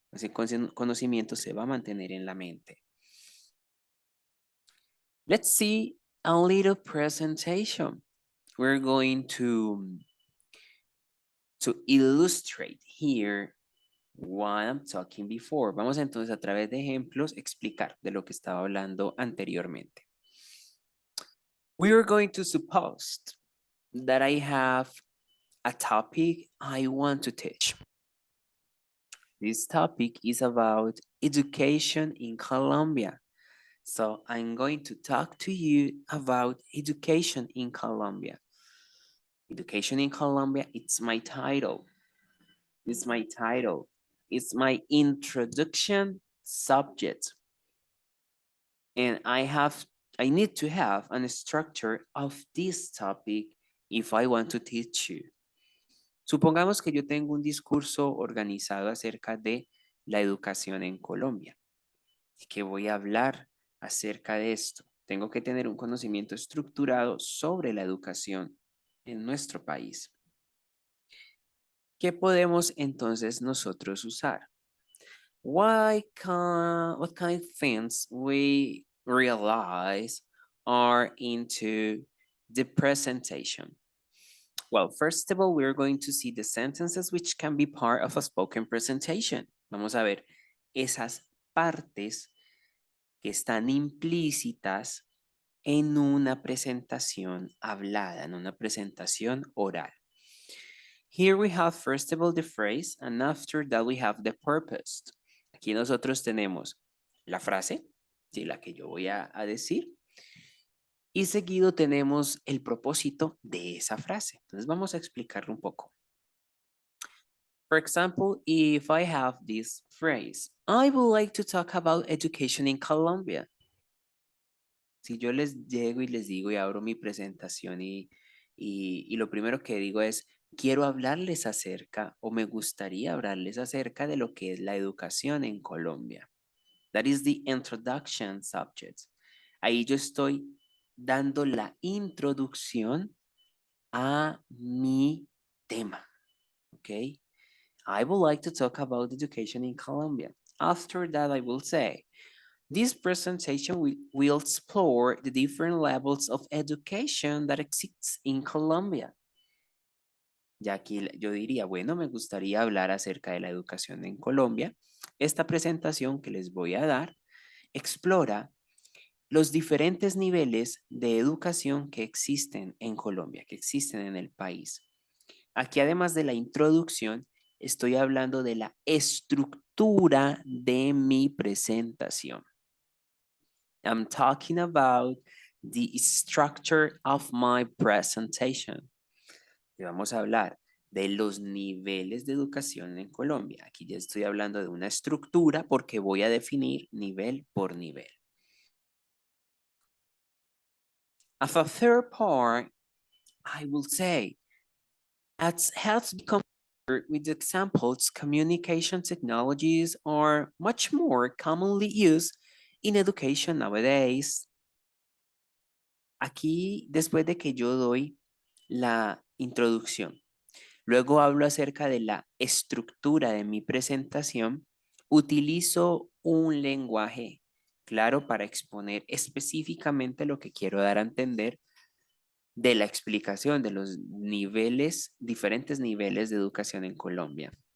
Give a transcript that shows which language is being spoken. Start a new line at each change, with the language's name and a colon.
Spanish: Ese conocimiento se va a mantener en la mente.
English: Let's see a little presentation. We're going to illustrate here what I'm talking before.
Spanish: Vamos entonces a través de ejemplos explicar de lo que estaba hablando anteriormente.
English: We are going to suppose that I have a topic I want to teach. This topic is about education in Colombia. So I'm going to talk to you about education in Colombia. Education in Colombia, it's my title. It's my title. It's my introduction subject. And I need to have a structure of this topic if I want to teach you.
Spanish: Supongamos que yo tengo un discurso organizado acerca de la educación en Colombia y que voy a hablar acerca de esto. Tengo que tener un conocimiento estructurado sobre la educación en nuestro país. ¿Qué podemos entonces nosotros usar?
English: What kind of things we realize are into the presentation? Well, first of all, we're going to see the sentences which can be part of a spoken presentation.
Spanish: Vamos a ver esas partes que están implícitas en una presentación hablada, en una presentación oral.
English: Here we have first of all the phrase, and after that we have the purpose.
Spanish: Aquí nosotros tenemos la frase, ¿sí? La que yo voy a decir, y seguido tenemos el propósito de esa frase. Entonces vamos a explicarlo un poco.
English: For example, if I have this phrase, I would like to talk about education in Colombia.
Spanish: Si yo les llego y les digo y abro mi presentación y lo primero que digo es, quiero hablarles acerca o me gustaría hablarles acerca de lo que es la educación en Colombia.
English: That is the introduction subject.
Spanish: Ahí yo estoy dando la introducción a mi tema.
English: Okay? I would like to talk about education in Colombia. After that, I will say, this presentation will explore the different levels of education that exists in Colombia.
Spanish: Ya aquí yo diría, bueno, me gustaría hablar acerca de la educación en Colombia. Esta presentación que les voy a dar explora los diferentes niveles de educación que existen en Colombia, que existen en el país. Aquí, además de la introducción, estoy hablando de la estructura de mi presentación.
English: I'm talking about the structure of my presentation.
Spanish: Y vamos a hablar de los niveles de educación en Colombia. Aquí ya estoy hablando de una estructura porque voy a definir nivel por nivel.
English: As a third part, I will say, as has become with examples, communication technologies are much more commonly used in education nowadays.
Spanish: Aquí, después de que yo doy la introducción, luego hablo acerca de la estructura de mi presentación, utilizo un lenguaje claro para exponer específicamente lo que quiero dar a entender de la explicación de los niveles, diferentes niveles de educación en Colombia.